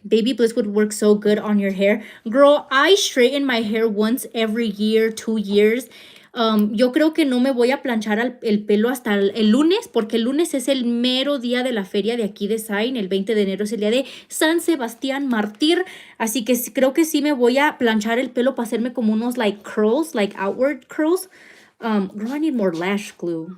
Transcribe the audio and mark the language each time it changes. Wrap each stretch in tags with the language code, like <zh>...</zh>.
<en>Baby bliss would work so good on your hair. Girl, I straighten my hair once every year, 2 years.</en> <es>Yo creo que no me voy a planchar el pelo hasta el lunes, porque el lunes es el mero día de la feria de aquí de Sain. El 20 de enero es el día de San Sebastián Mártir. Así que creo que sí me voy a planchar el pelo para hacerme como unos</es> <en>like curls, like outward curls. Girl, I need more lash glue.</en>